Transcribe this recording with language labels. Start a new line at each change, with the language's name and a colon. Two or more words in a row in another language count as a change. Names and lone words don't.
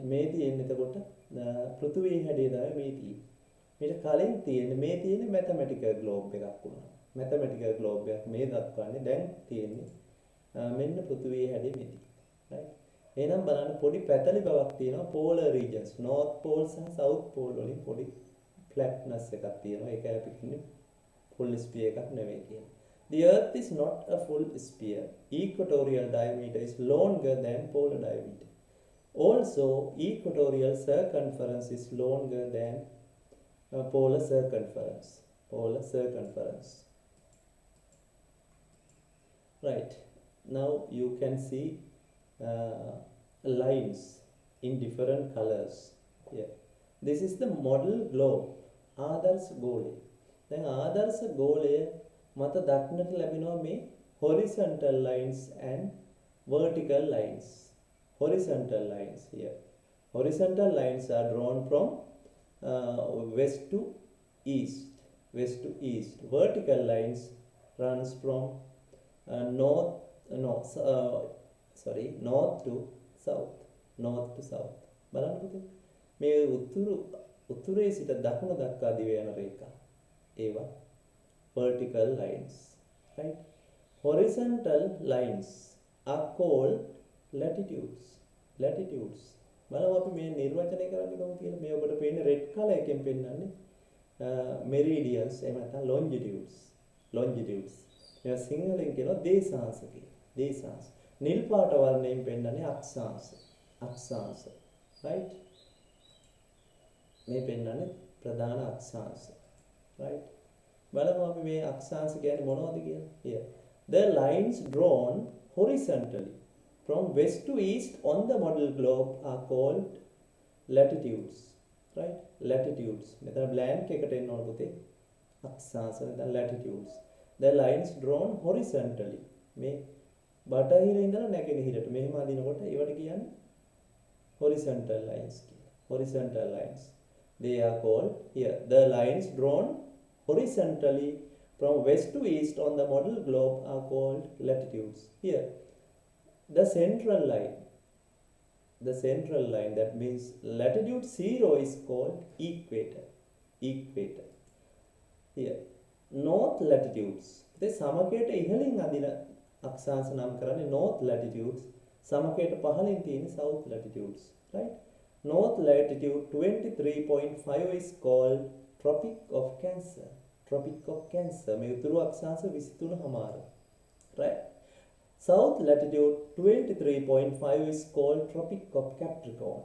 Sinhala: මේ තියෙන්නේ එතකොට පෘථිවියේ හැඩය තමයි මේ තියෙන්නේ. මේක කලින් තියෙන්නේ මේ තියෙන්නේ
English: mathematical globe
Sinhala: එකක් වුණා.
English: mathematical globe
Sinhala: එකක් මේ දක්වන්නේ දැන් තියෙන්නේ මෙන්න පෘථිවියේ හැඩය මෙතන. right. එහෙනම් බලන්න පොඩි පැතලි බවක් තියෙනවා
English: polar regions north pole
Sinhala: සහ
English: south pole
Sinhala: වලින් පොඩි flatness එකක් තියෙනවා. ඒක අපි කියන්නේ
English: full sphere
Sinhala: එකක් නෙවෙයි කියන්නේ.
English: The earth is not a full sphere. Equatorial diameter is longer than polar diameter. Also, equatorial circumference is longer than polar circumference. Polar circumference. Right. Now you can see lines in different colors. Yeah. This is the model globe.
Sinhala: ආදර්ශ ගෝලය. දැන් ආදර්ශ ගෝලය මත දක්නට ලැබෙනවා මේ
English: horizontal lines and vertical lines. Horizontal lines here. Horizontal lines are drawn from west to east. West to east. Vertical lines runs from north to south. North to south.
Sinhala: බලන්න පුතේ. මේ උතුරේ සිට දකුණ දක්වා දිව යන රේඛා.
English: ඒවා vertical lines. Right? Horizontal lines are called latitudes. Latitudes.
Sinhala: බලමු අපි මේ නිර්වචනය කරන්නේ කොහොමද කියලා. මේ ඔබට පේන්නේ
English: red color
Sinhala: එකෙන් පෙන්නන්නේ meridians එහෙම නැත්නම් longitudes. Longitudes. මේවා සිංහලෙන් කියනවා දේශාංශ කියලා. දේශාංශ. නිල් පාට වර්ණයෙන් පෙන්නන්නේ අක්ෂාංශ. අක්ෂාංශ. right? මේ පෙන්නන්නේ ප්‍රධාන අක්ෂාංශ. right? බලමු අපි මේ අක්ෂාංශ කියන්නේ මොනවද කියලා.
English: Here. The lines drawn horizontally from west to east on the model globe are called latitudes. Right? Latitudes.
Sinhala: මෙතන blank එකට එන්න ඕන පුතේ. අක්ෂාංශ නැත්නම් latitudes.
English: The lines drawn horizontally.
Sinhala: මේ බටහිර ඉඳලා නැගෙනහිරට මෙහෙම අදිනකොට ඒවට කියන්නේ
English: horizontal lines
Sinhala: කියලා.
English: Horizontal lines. They are called here. The lines drawn horizontally from west to east on the model globe are called latitudes. Here, the central line, that means latitude 0 is called equator. Equator. Here, north latitudes.
Sinhala: The සමකයට ඉහළින් අදින අක්ෂාංශ නම් කරන්නේ
English: north latitudes.
Sinhala: සමකයට පහළින් තියෙන
English: south latitudes.
Sinhala: Right?
English: North latitude 23.5 is called Tropic of Cancer. Tropic of Cancer.
Sinhala: මේ උතුරු අක්ෂාංශ 23.5.
English: Right? South latitude 23.5 is called Tropic of Capricorn.